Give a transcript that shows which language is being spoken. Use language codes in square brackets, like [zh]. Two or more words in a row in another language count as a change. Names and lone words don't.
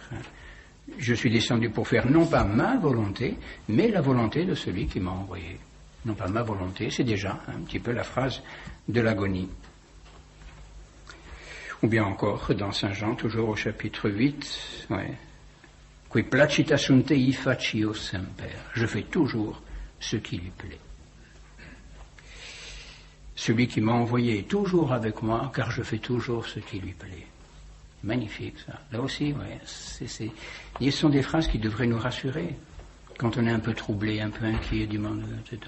[fr] Je suis descendu pour faire non pas ma volonté, mais la volonté de celui qui m'a envoyé. Non pas ma volonté, c'est déjà un petit peu la phrase de l'agonie. Ou bien encore, dans Saint Jean, toujours au chapitre 8, [la] Qui placita sunt tei facio semper. [fr] Je fais toujours ce qui lui plaît. Celui qui m'a envoyé est toujours avec moi, car je fais toujours ce qui lui plaît. Magnifique, ça. Là aussi, ce sont des phrases qui devraient nous rassurer. Quand on est un peu troublé, un peu inquiet du monde, etc.